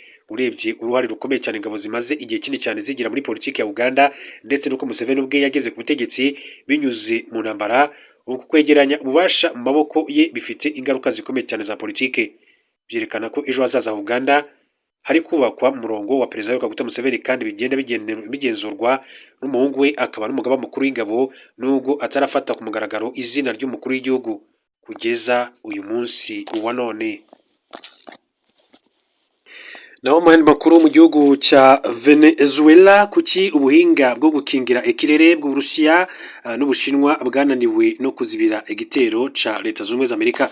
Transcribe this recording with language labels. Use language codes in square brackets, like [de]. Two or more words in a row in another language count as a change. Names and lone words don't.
[rw] urebye uruhare rukomeye cyane ingabo zimaze igihe kinini cyane zigira muri politiki ya Uganda ndetse nuko Museveni ubwe yageze ku butegetsi binyuze mu ntambara. Uku kwegeranya ububasha mu maboko ye bifite ingaruka zikomeye cyane za politiki, byerekana ko ejo hazaza ha Uganda hari kubakwa umurongo wa perezida Kaguta Museveni kandi bigenda bigenzurwa n'umuhungu we akaba n'umugaba mukuru w'ingabo, nubwo atarafata ku mugaragaro izina ry'umukuru w'igihugu kugeza uyu munsi wa none. [rn] Naho mu makuru mu gihugu cya Venezuela, kuki ubuhinga bwo gukingira ikirere bw'Uburusiya n'Ubushinwa bwananiwe no kuzibira igitero ca Leta Zunze Ubumwe za Amerika.